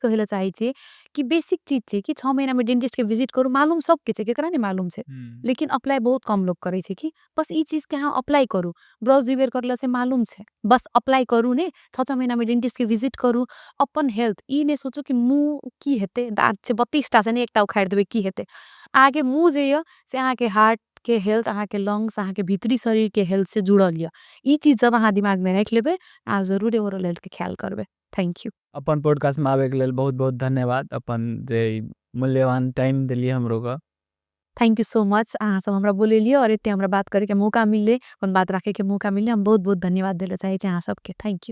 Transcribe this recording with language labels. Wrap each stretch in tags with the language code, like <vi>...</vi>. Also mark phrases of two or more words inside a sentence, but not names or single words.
<anp>कहेला चाहे छे कि बेसिक चीज छे कि 6 महीना में डेंटिस्ट के विजिट करू मालूम सब के छे केकरा नहीं मालूम छे लेकिन अप्लाई बहुत कम लोग करे छे कि बस ई चीज के हाँ अप्लाई करू ब्रश दुई करला से मालूम छे बस अप्लाई करू ने 6 महीना में डेंटिस्ट के विजिट करू अपन हेल्थ ई ने सोचो कि मुंह की हेते दांत छे 32 टा से ने एकटा उखाड़ देबे की हेते आगे मुंह जे य से अहाँ के हार्ट के हेल्थ अहाँ के लंग्स अहाँ के भीतरी शरीर के हेल्थ से जुड़ल य ई चीज जब अहाँ दिमाग में रख लेबे आ जरूर</anp> <en>overall health</en> <anp>के ख्याल करबे</anp> <en>thank you</en> <anp>अपन पॉडकास्ट में आवे के लेल बहुत बहुत धन्यवाद अपन जे मूल्यवान टाइम देलिए हमरो का।</anp> <en>thank you so much</en> <anp>अहाँ सब हमरा बोलेलिए और एते हमरा बात करे के मौका मिलले, अपन बात रखे के मौका मिलले, हम बहुत-बहुत धन्यवाद देले चाहे छी अहाँ सबके।</anp> <en>thank you.</en>